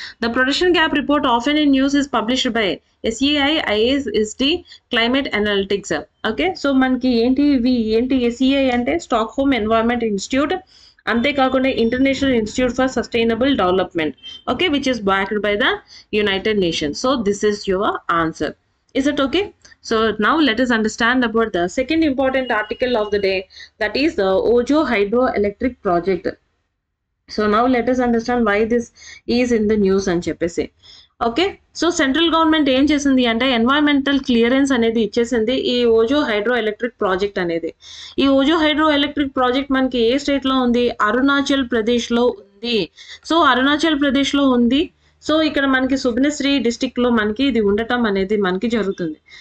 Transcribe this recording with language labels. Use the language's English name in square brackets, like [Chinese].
[English] The production gap report often in news is published by SEI ISD climate analytics. Okay, so మనకి ఏంటి SEI అంటే Stockholm environment institute, అంతేకాకుండా international institute for sustainable development, okay, which is backed by the United Nations. So this is your answer. Is it okay? So now let us understand about the second important article of the day, that is the Ojo hydroelectric project. So now let us understand why this is in the news [Telugu] అని చెప్పేసి. Okay, so central government ఏం చేసింది అంటే environmental clearance అనేది ఇచ్చేసింది ఈ ఓజో hydro electric project అనేది. ఈ ఓజో హైడ్రో ఎలక్ట్రిక్ ప్రాజెక్ట్ మనకి ఏ స్టేట్లో ఉంది? అరుణాచల్ ప్రదేశ్లో ఉంది. సో అరుణాచల్ ప్రదేశ్లో ఉంది. సో ఇక్కడ మనకి సుబ్నశ్రీ డిస్టిక్లో మనకి ఇది ఉండటం అనేది మనకి జరుగుతుంది.